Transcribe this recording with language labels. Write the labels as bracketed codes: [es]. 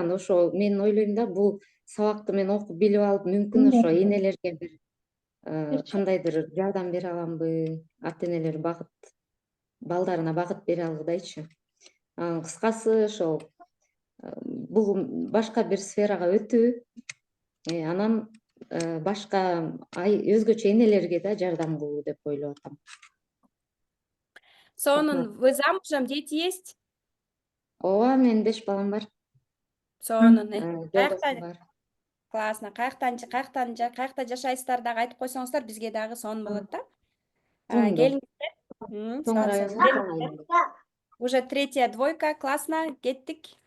[ky] Анда ошо мен ойлойм да, бул сабакты мен окуп билип алып, мүмкүн ошо энелерге бир кандайдыр жардам бере аламбы, ата энелер балдарына багыт бере алгыдайчы. Кыскасы ошол бул башка бир сферага өтүү, анан башка өзгөчө энелерге да жардам кылуу деп ойлоп атам. Сонун, [ru] вы замужем, дети есть? [ky] Ооба, менин 5 балам бар. Сонун. Жолдошум бар. [ru] Классно. [ky] Каякта жашайсыздар дагы айтып койсоңуздар, бизге дагы сонун болот да. Тоңдо. Келиңиздер. Тоң районунун Тоң айылында. [ru] Уже 3-я двойка, классно, [ky] кеттик.